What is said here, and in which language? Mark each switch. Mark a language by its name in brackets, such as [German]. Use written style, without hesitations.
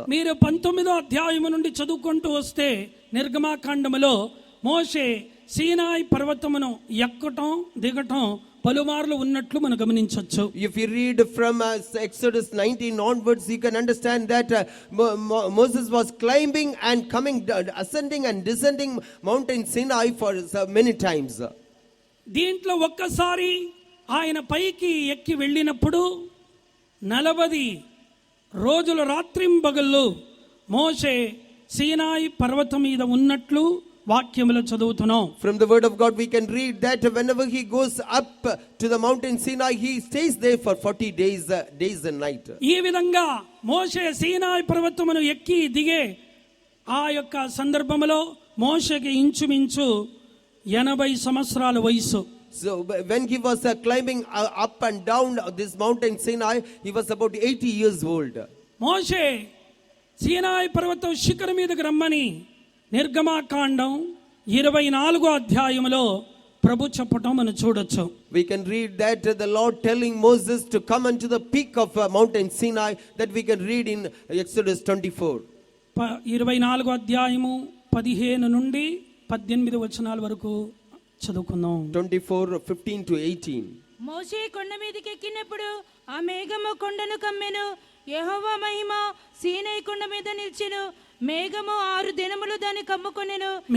[Telugu] మీరు 19వ అధ్యాయం నుండి చదువుకుంటూ వస్తే నిర్గమాకాండములో మోషే సీనాయి పర్వతమును ఎక్కటం దిగటం పలుమార్లు ఉన్నట్లు మనం గమనించవచ్చు. [English] If you read from Exodus 19 onwards, you can understand that Moses was climbing and coming, ascending and descending mountain Sinai for many times. [Telugu] దీంట్లో ఒక్కసారి ఆయన పైకి ఎక్కి వెళ్ళినప్పుడు 40 రోజుల రాత్రింబగళ్ళు మోషే సీనాయి పర్వతం మీద ఉన్నట్లు వాక్యములో చదువుతున్నాం. [English] From the word of God we can read that whenever he goes up to the mountain Sinai, he stays there for 40 days and night. [Telugu] ఈ విధంగా మోషే సీనాయి పర్వతమును ఎక్కి దిగే ఆ యొక్క సందర్భంలో మోషేకి ఇంచుమించు 80 సంవత్సరాల వయసు. [English] So when he was climbing up and down this mountain Sinai, he was about 80 years old. [Telugu] మోషే సీనాయి పర్వతం శిఖరం మీదకి రమ్మని నిర్గమాకాండం 24వ అధ్యాయములో ప్రభు చెప్పటం మనం చూడొచ్చు. [English] We can read that the Lord telling Moses to come unto the peak of mountain Sinai, that we can read in Exodus 24. [Telugu] 24వ అధ్యాయము 15 నుండి 18 వచనాల వరకు చదువుకుందాం. [English] 24:15 to 18. [Telugu] మోషే కొండ మీదకి ఎక్కినప్పుడు ఆ మేఘము కొండను కమ్మెను. యెహోవా మహిమ సీనాయి కొండ మీద నిలిచెను. మేఘము 6 దినములు దాన్ని కమ్ముకొనెను.